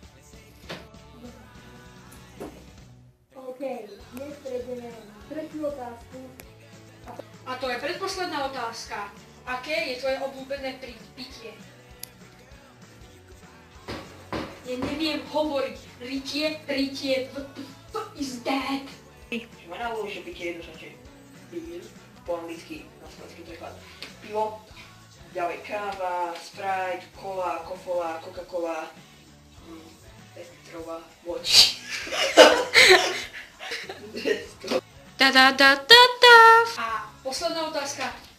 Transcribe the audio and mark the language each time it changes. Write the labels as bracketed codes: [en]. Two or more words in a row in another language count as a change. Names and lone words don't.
[sk] OK, dnes prejdeme na tretiu otázku. A to je predposledná otázka. Aké je tvoje obľúbené pitie? Ja neviem hovoriť. Ritie, [en] what is that? [sk] Moje najobľúbenejšie pitie je jednoznačne beer, po anglicky, na slovenský preklad. Pivo, ďalej káva, Sprite, cola, kofola, Coca-Cola, Petrova, voč. A posledná otázka.